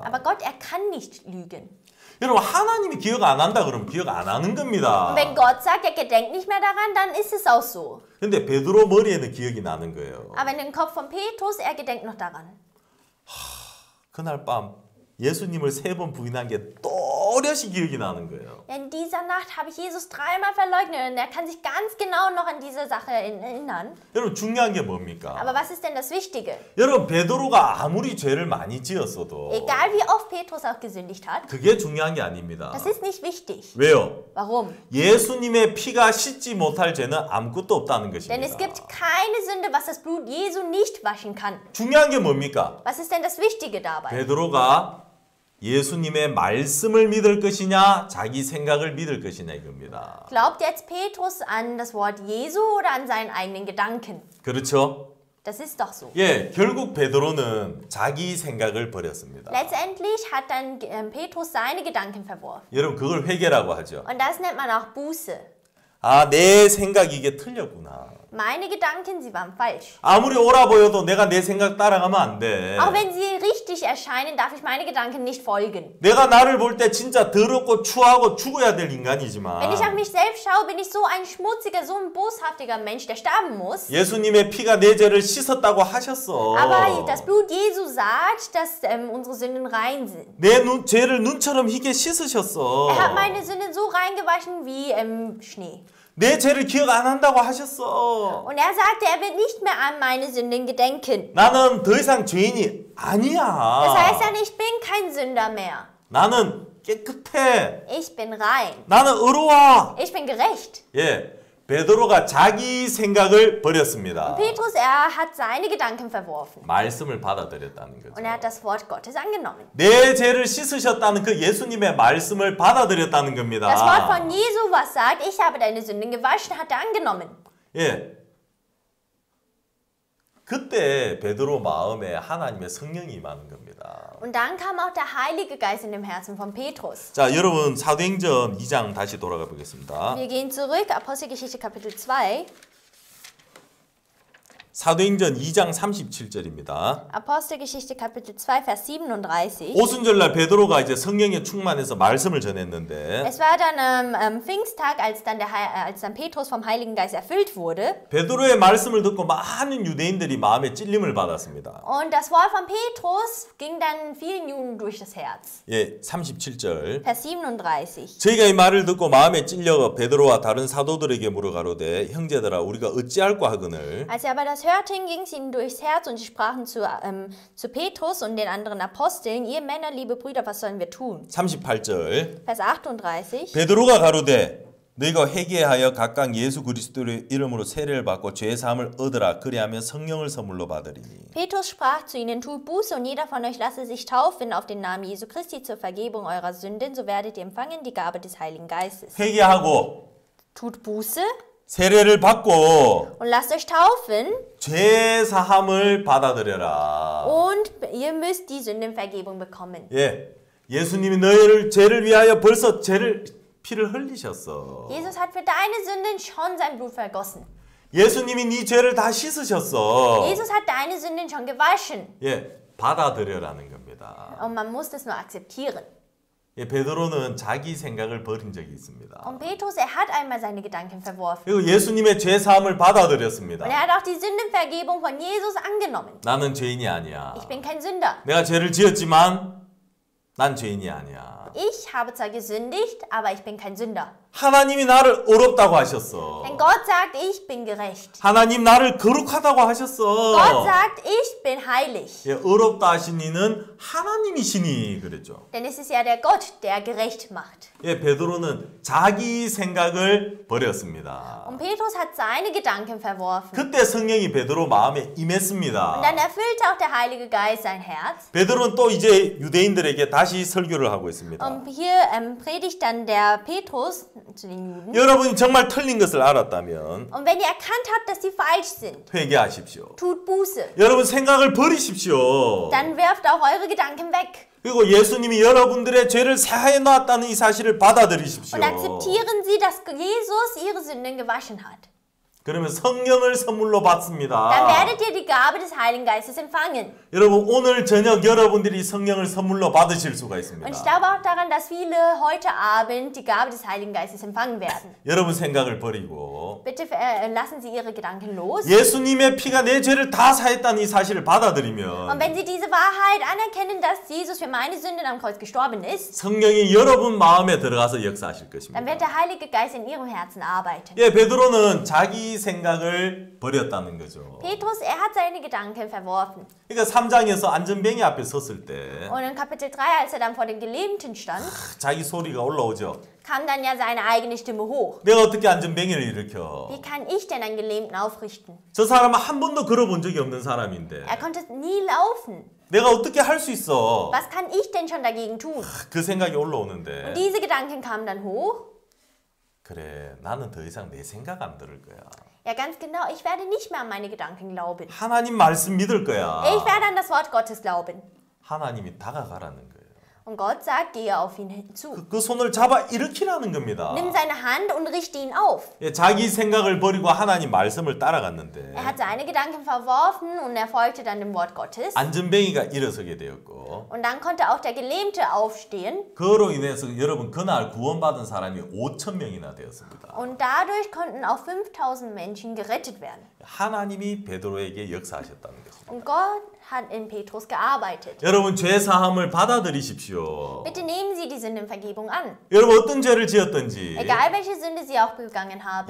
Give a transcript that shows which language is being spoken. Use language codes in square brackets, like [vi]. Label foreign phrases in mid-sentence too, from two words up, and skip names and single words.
[de] Aber Gott, er kann nicht lügen. [ko] 여러분 하나님이 기억 안 한다 그러면 기억 안 하는 겁니다. [de] Und wenn Gott sagt, er gedenkt nicht mehr daran, dann ist es auch so. [ko] 근데 베드로 머리에는 기억이 나는 거예요. [de] Aber in dem Kopf von Petrus, er gedenkt noch daran. [ko] 그날 밤 예수님을 3번 부인한 게 또렷이 기억이 나는 거예요. [de] In dieser Nacht habe ich Jesus dreimal verleugnet und er kann sich ganz genau noch an diese Sache erinnern. [ko] 여러분 중요한 게 뭡니까? [de] Aber was ist denn das Wichtige? [ko] 여러분 베드로가 아무리 죄를 많이 지었어도 [de] Egal wie oft Petrus auch gesündigt hat, [ko] 그게 중요한 게 아닙니다. [de] das ist nicht wichtig. [ko] 왜요? [de] Warum? [ko] 예수님의 피가 씻지 못할 죄는 아무것도 없다는 [de] Denn es [ko] 것입니다. [de] gibt keine Sünde, was das Blut Jesu nicht waschen kann. [ko] 중요한 게 뭡니까? [de] Was ist denn das Wichtige dabei? [ko] 베드로가 예수님의 말씀을 믿을 것이냐 자기 생각을 믿을 것이냐 이겁니다. [de] Glaubt jetzt Petrus an das Wort Jesu oder an seinen eigenen Gedanken? [ko] 그렇죠? [de] Das ist doch so. [ko] 예, 결국 베드로는 자기 생각을 버렸습니다. [de] Letztendlich hat dann Petrus seine Gedanken verworfen. [ko] 여러분 그걸 회개라고 하죠. [de] Und das nennt man auch Buße. [ko] 아, 내 생각이 이게 틀렸구나. [de] Meine Gedanken, sie waren falsch. [ko] 아무리 옳아 보여도 내가 내 생각 따라가면 안 돼. [de] Auch wenn sie richtig erscheinen, darf ich meine Gedanken nicht folgen. [ko] 내가 나를 볼 때 진짜 더럽고 추하고 죽어야 될 [de] Wenn ich [ko] 인간이지만 [de] auf mich selbst schaue, bin ich so ein schmutziger, so ein boshaftiger Mensch, der sterben muss. [ko] 예수님의 피가 내 죄를 씻었다고 하셨어. [de] Aber das Blut Jesu sagt, dass unsere Sünden rein sind. [ko] 내 죄를 눈처럼 희게 씻으셨어. [de] Er hat meine Sünden so reingewaschen wie Schnee. [ko] 내 죄를 기억 안 한다고 하셨어. [de] Und er sagte, er wird nicht mehr an meine Sünden gedenken. [ko] 나는 더 이상 죄인이 아니야. [de] Das heißt ja, ich bin kein Sünder mehr. [ko] 나는 깨끗해. [de] Ich bin rein. [ko] 나는 의로워. [de] Ich bin gerecht. [ko] 예, 베드로가 자기 생각을 버렸습니다. [de] Petrus, er hat seine Gedanken verworfen. [ko] 말씀을 받아들였다는 거죠. [de] Und er hat das Wort Gottes angenommen. [ko] 내 죄를 씻으셨다는 그 예수님의 말씀을 받아들였다는 겁니다. [de] Das Wort von Jesu, was sagt, ich habe deine Sünden gewaschen, hat er angenommen. [ko] 예. 그때 베드로 마음에 하나님의 성령이 임하는 겁니다. [de] Und dann kam auch der Heilige Geist in dem Herzen von Petrus. [ko] 자, 여러분 사도행전 2장 다시 돌아가 보겠습니다. [de] Wir gehen zurück, Apostelgeschichte Kapitel 2. [ko] 사도행전 2장 37절입니다. [de] Apostelgeschichte Kapitel 2, Vers 37. [ko] 오순절날 베드로가 이제 성령에 충만해서 말씀을 전했는데 [de] Es war dann am Pfingsttag, als dann Petrus vom Heiligen Geist erfüllt wurde. [ko] 베드로의 말씀을 듣고 많은 유대인들이 마음에 찔림을 받았습니다. [de] Und das Wort von Petrus ging dann vielen Juden durch das Herz. [ko] 예, 37절. [de] Vers 37. [ko] 저희가 이 말을 듣고 마음에 찔려 베드로와 다른 사도들에게 물어가로되 형제들아 우리가 어찌할꼬 하거늘 [de] Als er aber das hörten, ging es ihnen durchs Herz und sie sprachen zu Petrus und den anderen Aposteln, ihr Männer, liebe Brüder, was sollen wir tun? [ko] 38절. [de] Vers 38. [ko] 베드로가 가로되 너희가 회개하여 각각 예수 그리스도의 이름으로 세례를 받고 죄 사함을 얻으라 그리하면 성령을 선물로 받으리니. [de] Petrus sprach zu ihnen, tut Buße und jeder von euch lasse sich taufen auf den Namen Jesu Christi zur Vergebung eurer Sünden, so werdet ihr empfangen die Gabe des Heiligen Geistes. [ko] 회개하고 [de] Tut Buße [ko] 세례를 받고 [de] und lasst euch taufen [ko] 죄 사함을 받아들여라. [de] und ihr müsst die Sündenvergebung bekommen. [ko] 예, 예수님이 너희를 죄를 위하여 벌써 피를 흘리셨어. [de] Jesus hat für deine Sünden schon sein Blut vergossen. [ko] 예수님이 네 죄를 다 씻으셨어. [de] Jesus hat deine Sünden schon gewaschen. [ko] 예, 받아들여라는 겁니다. [de] Und man muss das nur akzeptieren. [ko] 예, 베드로는 자기 생각을 버린 적이 있습니다. [de] Und Petrus, hat einmal seine Gedanken verworfen. [ko] 그리고 예수님의 죄 사함을 받아들였습니다. [de] Und hat auch die Sündenvergebung von Jesus angenommen. [ko] 나는 죄인이 아니야. [de] Ich bin kein Sünder. [ko] 내가 죄를 지었지만 난 죄인이 아니야. [de] Ich habe zwar gesündigt, aber ich bin kein Sünder. [ko] 하나님이 나를 의롭다고 하셨어. [de] Denn Gott sagt, ich bin gerecht. [ko] 하나님 나를 거룩하다고 하셨어. [de] Gott sagt, ich bin heilig. [ko] 예, 의롭다 하신 이는 하나님이시니 그랬죠. [de] Denn es ist ja der Gott, der gerecht macht. [ko] 예, 베드로는 자기 생각을 버렸습니다. [de] Und Petrus hat seine Gedanken verworfen. [ko] 그때 성령이 베드로 마음에 [de] Und [ko] 임했습니다. [de] dann erfüllte auch der Heilige Geist sein Herz. [ko] 베드로는 또 이제 유대인들에게 다시 설교를 하고 있습니다. [de] Und hier predigt dann der Petrus zu den Juden. [ko] 여러분이 정말 틀린 것을 알았다면 [de] Und wenn ihr erkannt habt, dass sie falsch sind, [ko] 회개하십시오. [de] tut Buße. [ko] 여러분 생각을 버리십시오. [de] Dann werft auch eure Gedanken weg. [ko] 그리고 예수님이 여러분들의 죄를 사해 놨다는 이 사실을 받아들이십시오. [de] Und akzeptieren Sie, dass Jesus ihre Sünden gewaschen hat. [ko] 그러면 성령을 선물로 받습니다. [de] Dann werdet ihr die Gabe des Heiligen Geistes empfangen. [ko] 여러분 오늘 저녁 여러분들이 성령을 선물로 받으실 수가 있습니다. [de] Und ich glaube auch daran, dass viele heute Abend die Gabe des Heiligen Geistes empfangen werden. [ko] 여러분 생각을 버리고 [de] Bitte lassen Sie Ihre Gedanken los. [ko] 예수님의 피가 내 죄를 다 사했다는 이 사실을 [de] Und [ko] 받아들이면 [de] wenn Sie diese Wahrheit anerkennen, dass Jesus für meine Sünden am Kreuz gestorben ist, [ko] 성령이 여러분 마음에 들어가서 역사하실 것입니다. [de] dann wird der Heilige Geist in Ihrem Herzen arbeiten. [ko] 예, 베드로는 자기 생각을 버렸다는 거죠. [de] Petrus, hat seine Gedanken verworfen. [ko] 그러니까 3장에서 안전뱅이 앞에 섰을 때 [de] Und in Kapitel 3, als er dann vor den Gelähmten stand, [ko] 자기 소리가 올라오죠. [de] kam dann ja seine eigene Stimme hoch. [ko] 내가 어떻게 안전뱅이를 일으켜? [de] Wie kann ich denn einen Gelähmten aufrichten? [ko] 저 사람은 한 번도 걸어본 적이 없는 사람인데 [de] Er konnte nie laufen. [ko] 내가 어떻게 할 수 있어? [de] Was kann ich denn schon dagegen tun? [ko] 그 생각이 올라오는데 [de] Und diese Gedanken kamen dann hoch. [ko] 그래 나는 더 이상 내 생각 안 들을 거야. [de] Ja, ganz genau, ich werde nicht mehr an meine Gedanken glauben. [ko] 하나님 말씀 믿을 거야. [de] Ich werde an das Wort Gottes glauben. [ko] 하나님이 다가가라는 거예요. [de] Und Gott sagt, gehe auf ihn hinzu. [ko] 그 손을 잡아 일으키라는 겁니다. [de] Nimm seine Hand und richte ihn auf. [ko] 예, 자기 생각을 버리고 하나님 말씀을 따라갔는데 [de] Er hat seine Gedanken verworfen und er folgte dann dem Wort Gottes. [ko] 안전뱅이가 일어서게 되었고 [de] Und dann konnte auch der Gelähmte aufstehen. [ko] 그로 인해서 여러분 그날 구원받은 사람이 5천 명이나 되었습니다. [de] Und dadurch konnten auch 5000 Menschen gerettet werden. [ko] 하나님이 베드로에게 역사하셨다는 것입니다. [de] Und Gott hat in Petrus gearbeitet. [ko] 여러분 죄 사함을 받아들이십시오. [de] Bitte nehmen Sie die Sündenvergebung an. [ko] 여러분 어떤 죄를 지었든지 [de] Egal welche Sünde Sie auch begangen haben.